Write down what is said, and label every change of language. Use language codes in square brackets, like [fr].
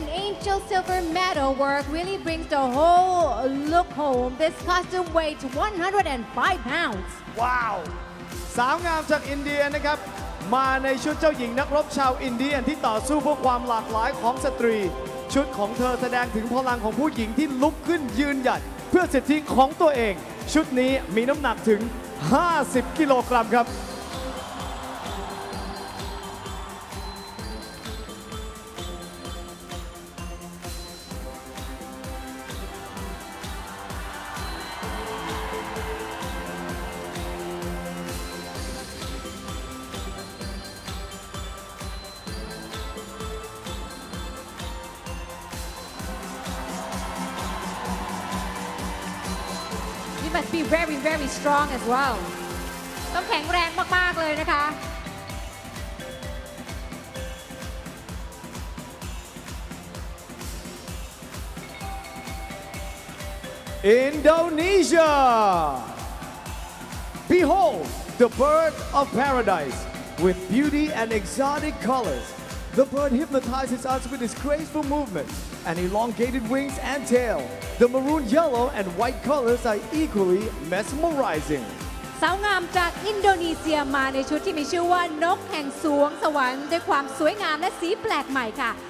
[en] Angel silver metal work really brings the whole look home. This costume weighs 105 pounds. Wow! [th] สาวงามจากอินเดียนะครับมาในชุดเจ้าหญิงนักรบชาวอินเดียที่ต่อสู้เพื่อความหลากหลายของสตรีชุดของเธอแสดงถึงพลังของผู้หญิงที่ลุกขึ้นยืนหยัดเพื่อสิทธิของตัวเองชุดนี้มีน้ำหนักถึง50กิโลกรัมครับ [en] You must be very, very strong as well. [th] ต้องแข็งแรงมากๆเลยนะคะ [en] Indonesia. Behold the bird of paradise with beauty and exotic colors. The bird hypnotizes us with its graceful movement and elongated wings and tail. The maroon, yellow, and white colors are equally mesmerizing. [th] สาวงามจากอินโดนีเซียมาในชุดที่มีชื่อว่านกแห่งสวงสวรรค์ด้วยความสวยงามและสีแปลกใหม่ค่ะ